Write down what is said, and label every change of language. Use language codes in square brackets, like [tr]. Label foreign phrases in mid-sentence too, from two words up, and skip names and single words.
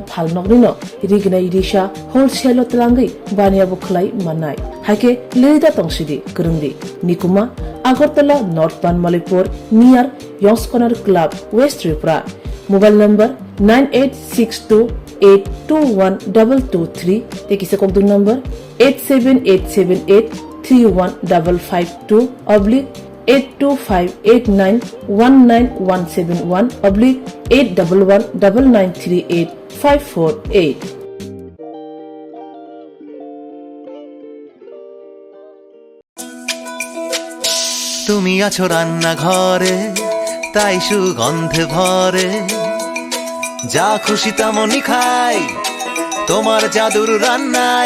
[trp] phalnokrino rignai risa wholesale tlangai bania bo khlai manai haike lirida tongsidi krungdi nikuma Agartala North Banmalipur near Yongs Corner Club West Tripura [en] Mobile number [trp] 9862821223 tekisa kokdung number 87878315552 oblique 825891971 oblique 8119938 [bn] তুমি আছো রান্না ঘরে তাই সুগন্ধে ভরে যা খুশি তেমনই খাই তোমার জাদুর রান্নায়